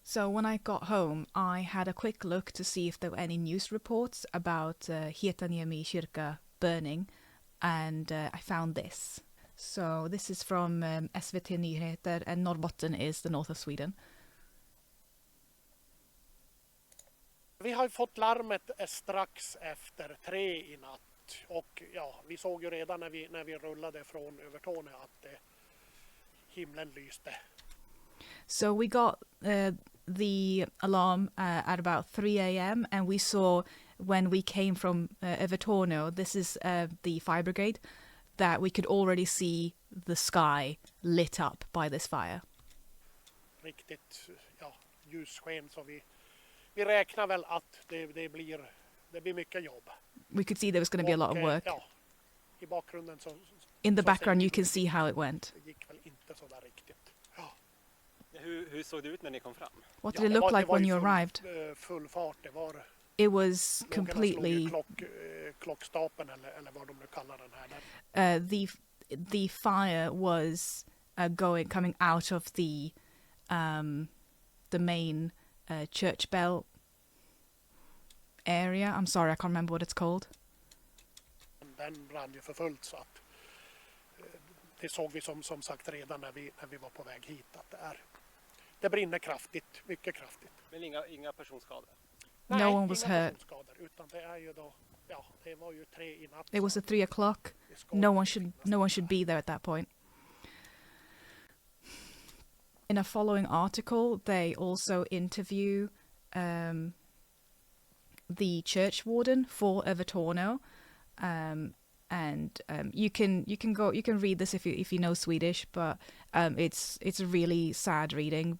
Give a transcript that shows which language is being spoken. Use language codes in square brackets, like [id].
[en] So when I got home, I had a quick look to see if there were any news reports about Hietaniemi Kyrka burning, and I found this. So this is from SVT Nyheter, and Norrbotten is the north of Sweden. [sv] Vi har fått larmet strax efter 3 i natt, och ja, vi såg ju redan när vi rullade från Övertorneå att himlen lyste. [en] So we got the alarm at about 3 a.m. and we saw when we came from Övertorneå, this is the fire brigade, that we could already see the sky lit up by this fire. [sv] Riktigt, ja, ljussken, så vi räknar väl att det blir mycket jobb. [en] We could see there was going to be a lot of work. [sv] Ja, i bakgrunden så [en] In the background you can see how it went. [sv] Det gick väl inte så där riktigt. Ja. Hur såg det ut när ni kom fram? [en] What did it look like when you arrived? [sv] Full fart, det var... [en] It was completely... [sv] Klockstapeln eller vad de nu kallar den här. [en] The fire was coming out of the main church bell area. I'm sorry, I can't remember what it's called. [sv] Den brann ju för fullt, så att det såg vi som sagt redan när vi var på väg hit, att det brinner kraftigt, mycket kraftigt. Men inga personskador? [en] No one was hurt. [sv] Utan det är ju då, ja, det var ju 3 i natt. [en] It was at 3 o'clock. No one should be there at that point. In a following article, they also interview the church warden for Övertorneå, and you can read this if you know Swedish, but it's a really sad reading.